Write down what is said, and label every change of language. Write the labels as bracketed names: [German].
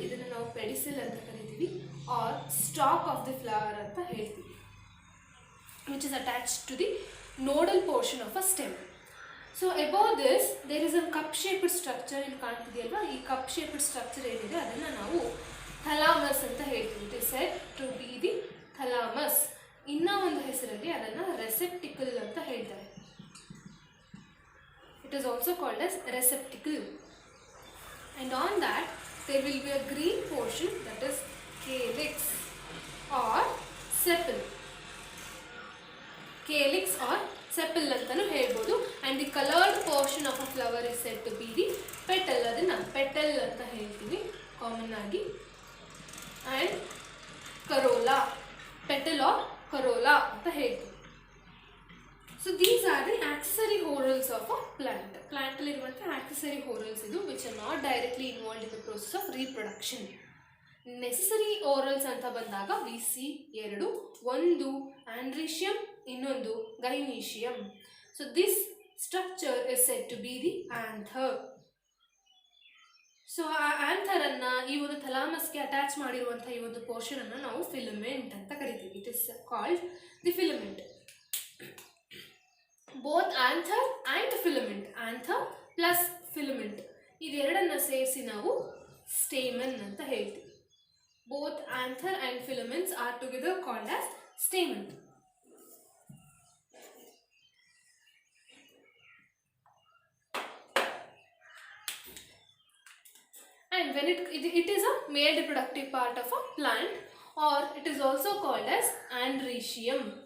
[Kannada] ಇದನ್ನು ನಾವು ಪೆಡಿಸಿಲ್ ಅಂತ ಕರಿತೀವಿ, [English] or stalk of the flower [Kannada] ಅಂತ ಹೇಳ್ತೀವಿ, [English] Which is attached to the nodal portion of a stem. So above this there is a cup shaped structure. [Kannada] ಇಲ್ಲಿ ಕಾಣ್ತಿದೆಯಲ್ವಾ, ಈ ಕಪ್ ಶೇಪ್ಡ್ ಸ್ಟ್ರಕ್ಚರ್ ಏನಿದೆ ಅದನ್ನು ನಾವು ಥಲಾಮಸ್ ಅಂತ ಹೇಳ್ತೀವಿ. [English] It is said to be the thalamus. [Kannada] ಇನ್ನೂ ಒಂದು ಹೆಸರಲ್ಲಿ ಅದನ್ನು ರೆಸೆಪ್ಟಿಕಲ್ ಅಂತ ಹೇಳ್ತಾರೆ. [English] It is also called as receptacle. And on that there will be a green portion, that is calyx or sepal. Calyx or sepal [Kannada] ಅಂತಲೂ ಹೇಳ್ಬೋದು. [English] And the coloured portion of a flower is said to be the petal. [Kannada] ಅದನ್ನು petal ಅಂತ ಹೇಳ್ತೀವಿ common ಆಗಿ. And Corolla, [English] petal or corolla [Kannada] ಅಂತ ಹೇಳ್ತೀವಿ. [English] So these are the accessory whorls of a plant. [Kannada] ಪ್ಲಾಂಟಲ್ಲಿರುವಂಥ accessory ಹೋರಲ್ಸ್ ಇದು, [English] Which are not directly involve in the process of reproduction. [Kannada] Necessary ಓರಲ್ಸ್ ಅಂತ ಬಂದಾಗ [English] we see [Kannada] ಎರಡು, ಒಂದು ಆಂಡ್ರೀಷಿಯಂ, ಇನ್ನೊಂದು ಗೈನೀಷಿಯಂ. [English] So this structure is said to be the anther. [Kannada] So ಆ ಆಂಥರನ್ನು, ಈ ಒಂದು ಥಲಾಮಸ್ಗೆ attach ಮಾಡಿರುವಂಥ ಈ ಒಂದು ಪೋರ್ಷನನ್ನು ನಾವು ಫಿಲಮೆಂಟ್ ಅಂತ ಕರಿತೀವಿ. [English] It is called the filament. Both anther and filament, [Kannada] anther plus filament ಇದೆರಡನ್ನು ಸೇರಿಸಿ ನಾವು ಸ್ಟೇಮನ್ ಅಂತ ಹೇಳ್ತೀವಿ. [English] Both anther and filaments are together called as stamen. And when it is a male reproductive part of a plant, or it is also called as androecium.